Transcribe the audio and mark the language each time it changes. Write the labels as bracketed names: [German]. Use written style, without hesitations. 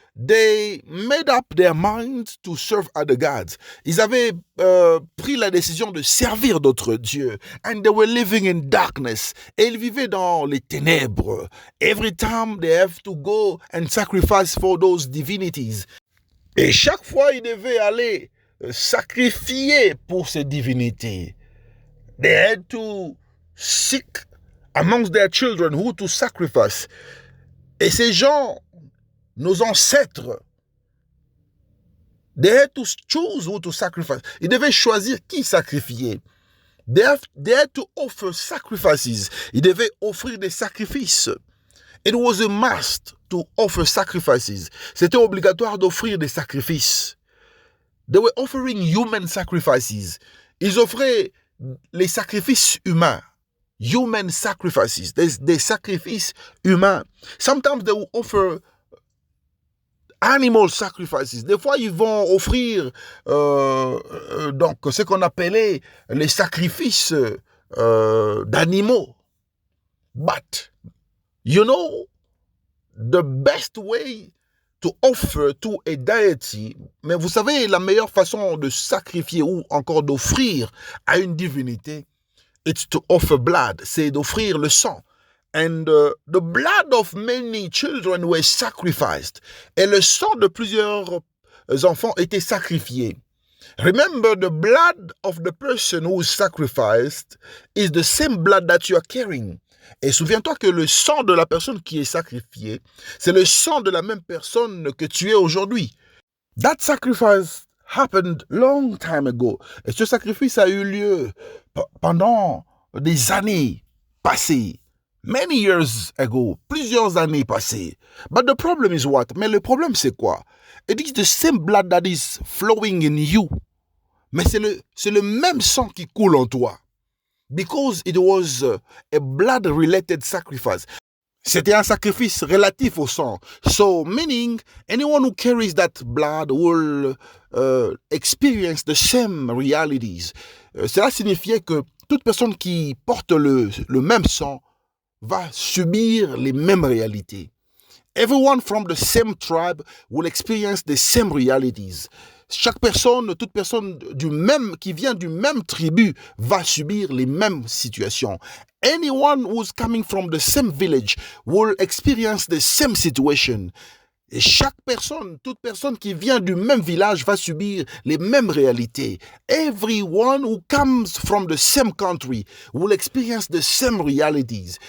[English] They made up their minds to serve other gods. [French] Ils avaient pris la décision de servir d'autres dieux. [English] And they were living in darkness. [French] Et ils vivaient dans les ténèbres. [English] Every time they have to go and sacrifice for those divinities. [French] Et chaque fois, ils devaient aller sacrifier pour ces divinités. [English] They had to seek amongst their children who to sacrifice. [French] Et ces gens, nos ancêtres, [English] they had to choose who to sacrifice. [French] Ils devaient choisir qui sacrifier. [English] They had to offer sacrifices. [French] Ils devaient offrir des sacrifices. [English] It was a must to offer sacrifices. [French] C'était obligatoire d'offrir des sacrifices. [English] They were offering human sacrifices. [French] Ils offraient les sacrifices humains. [English] Human sacrifices. [French] Des sacrifices humains. [English] Sometimes they will offer animal sacrifices. [French] Des fois, ils vont offrir donc ce qu'on appelait les sacrifices d'animaux. [English] But, you know, the best way to offer to a deity, [French] mais vous savez, la meilleure façon de sacrifier ou encore d'offrir à une divinité, [English] it's to offer blood, [French] c'est d'offrir le sang. [English] And the blood of many children were sacrificed. [French] Et le sang de plusieurs enfants était sacrifié. [English] Remember, the blood of the person who is sacrificed is the same blood that you are carrying. [French] Et souviens-toi que le sang de la personne qui est sacrifiée, c'est le sang de la même personne que tu es aujourd'hui. [English] That sacrifice happened long time ago. [French] Et ce sacrifice a eu lieu pendant des années passées. [English] Many years ago, [French] plusieurs années passées. [English] But the problem is what? [French] Mais le problème c'est quoi? [English] It is the same blood that is flowing in you. [French] Mais c'est le même sang qui coule en toi. [English] Because it was a blood-related sacrifice. [French] C'était un sacrifice relatif au sang. [English] So, meaning, anyone who carries that blood will experience the same realities. [French] Cela signifiait que toute personne qui porte le même sang va subir les mêmes réalités. [English] Everyone from the same tribe will experience the same realities. [French] Chaque personne, toute personne qui vient du même tribu va subir les mêmes situations. [English] Anyone who's coming from the same village will experience the same situation. [French] Et chaque personne, toute personne qui vient du même village va subir les mêmes réalités. [English] Everyone who comes from the same country will experience the same realities.